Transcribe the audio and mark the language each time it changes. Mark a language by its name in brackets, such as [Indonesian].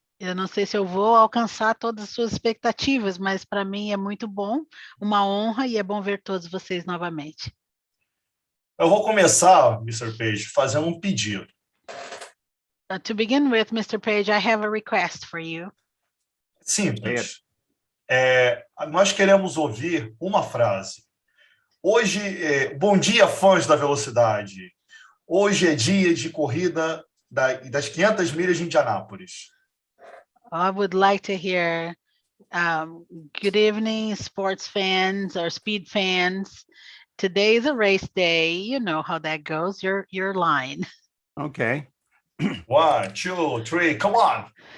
[Portuguese] Eu não sei se eu vou alcançar todas as suas expectativas, mas para mim é muito bom, uma honra e é bom ver todos vocês novamente. Eu vou começar, Mr. Page, fazendo um pedido. [English] To begin with, Mr. Page, I have a request for you. [Portuguese] Simples. Nós queremos ouvir uma frase. Hoje, bom dia, fãs da velocidade. Hoje é dia de corrida das 500 milhas de Indianápolis. [English] I would like to hear good evening, sports fans or speed fans. Today is a race day. You know how that goes. Your line. Okay. 1, 2, 3, come on.